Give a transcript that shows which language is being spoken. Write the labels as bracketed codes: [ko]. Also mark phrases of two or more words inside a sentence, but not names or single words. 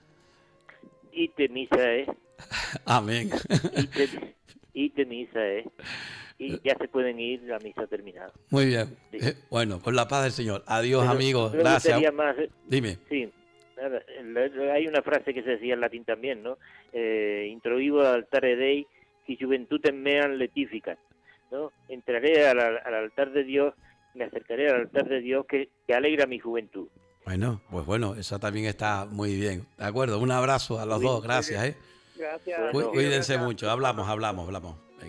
[la] Ite misa es. [es] Amén. [la] Ite misa es. [es] Y ya se pueden ir, la misa terminada. Muy bien. Sí. Bueno, con la paz del Señor. Adiós, amigos. Gracias. Más, dime. Sí. Hay una frase que se decía en latín también, ¿no? [la] Introibo al altare Dei, qui juventutem meam letificat, [es] ¿no? Entraré al altar de Dios, me acercaré al altar de Dios que alegra mi juventud. Bueno, pues bueno, eso también está muy bien. De acuerdo, un abrazo a los dos, gracias. Gracias. Cuídense mucho, hablamos.